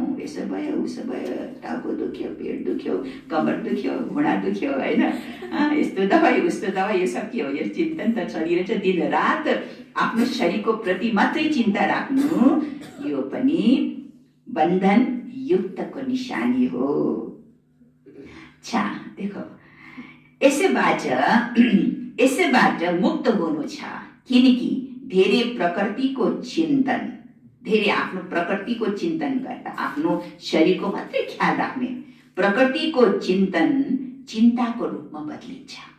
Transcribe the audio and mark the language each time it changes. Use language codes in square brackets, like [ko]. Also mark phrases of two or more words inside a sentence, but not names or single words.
[ne] यसो भयो, उसो भयो, टाउको दुख्यो, पेट दुख्यो, कमर दुख्यो, घुँडा दुख्यो, होइन, यस्तो दबाई उस्तो दबाई, यो सब के हो? यो चिन्तन त चलिरहेछ। दिन रात आफ्नो शरीरको प्रति मात्रै चिन्ता राख्नु, यो पनि बन्धन युक्तको निशानी हो। [hi] अच्छा, देखो [ne] यसबाट मुक्त हुनु छ, किनकि धेरै प्रकृतिको चिन्तन, धेरै आफ्नो प्रकृतिको चिन्तन गर्दा आफ्नो शरीरको मात्रै ख्याल राख्ने प्रकृतिको चिन्तन चिन्ताको रूपमा बदलिन्छ।